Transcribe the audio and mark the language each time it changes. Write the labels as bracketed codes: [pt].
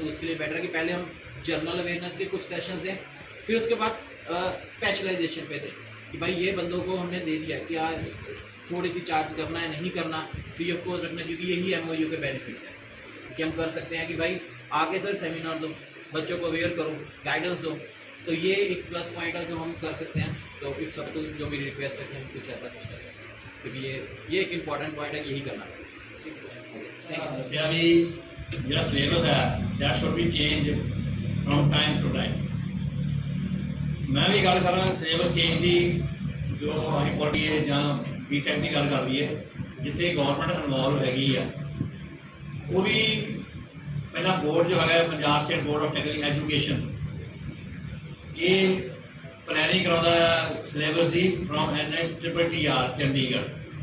[hi] तो उसके लिए बेटर है कि पहले हम जनरल अवेयरनेस के कुछ सेशन दें, फिर उसके बाद स्पेशलाइजेशन पे दें कि भाई ये बंदों को हमने दे दिया, क्या थोड़ी सी चार्ज करना है, नहीं करना, फ्री ऑफ कॉस्ट रखना, क्योंकि यही MOU के बेनिफिट्स हैं कि हम कर सकते हैं कि भाई आगे सर सेमिनार दो, बच्चों को अवेयर करो, गाइडेंस दो। तो ये एक प्लस पॉइंट है जो हम कर सकते हैं। तो [en] it's up to, [hi] जो मेरी रिक्वेस्ट है कि हम कुछ ऐसा कुछ करें, क्योंकि ये एक इम्पॉर्टेंट पॉइंट है, यही करना है। [pa] ਦੱਸਿਆ ਵੀ ਜਿਹੜਾ ਸਿਲੇਬਸ ਹੈ [en] that should be changed from time to time। [pa] ਮੈਂ ਵੀ ਗੱਲ ਕਰਾਂ ਸਿਲੇਬਸ ਚੇਂਜ ਦੀ, ਜੋ ਅਸੀਂ ਪੜ੍ਹੀਏ ਜਾਂ BTech ਦੀ ਗੱਲ ਕਰ ਲਈਏ, ਜਿੱਥੇ ਗਵਰਨਮੈਂਟ ਇਨਵੋਲਵ ਹੈਗੀ ਆ, ਉਹ ਵੀ ਪਹਿਲਾਂ ਬੋਰਡ ਜੋ ਹੈਗਾ Punjab state board of technical education, ਇਹ ਪਲੈਨਿੰਗ ਕਰਾਉਂਦਾ ਹੈ syllabus ਦੀ from NITTR Chandigarh.